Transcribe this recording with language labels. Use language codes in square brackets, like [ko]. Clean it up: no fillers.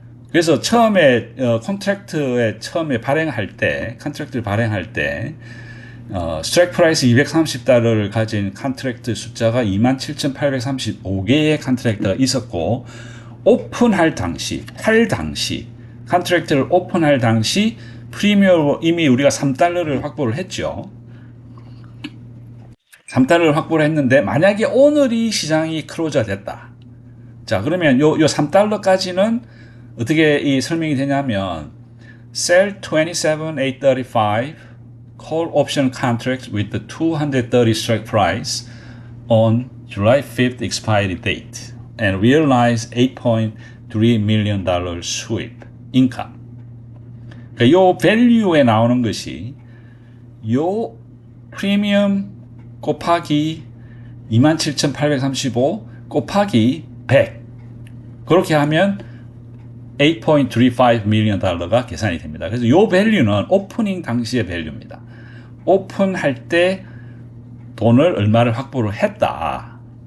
[ko] 그래서 처음에 컨트랙트에 처음에 컨트랙트를 발행할 때 스트라이크 프라이스 230달러를 가진 컨트랙트 숫자가 27,835개의 컨트랙트가 있었고, 오픈할 당시 컨트랙트를 오픈할 당시 프리미엄으로 이미 우리가 3달러를 확보를 했죠. 3달러를 확보를 했는데 만약에 오늘이 시장이 클로즈가 됐다. 자, 그러면 요 3달러까지는 어떻게 설명이 되냐면 [en] sell 27,835 call option contract with the 230 strike price on July 5th expiry date and realize $8.3 million sweep income. [ko] 그러니까 요 value에 나오는 것이 요 프리미엄 곱하기 27,835 곱하기 100 그렇게 하면 8.35 million 달러가 계산이 됩니다. 그래서 요 밸류는 오프닝 당시의 밸류입니다. 오픈할 때 돈을 얼마를 확보를 했다.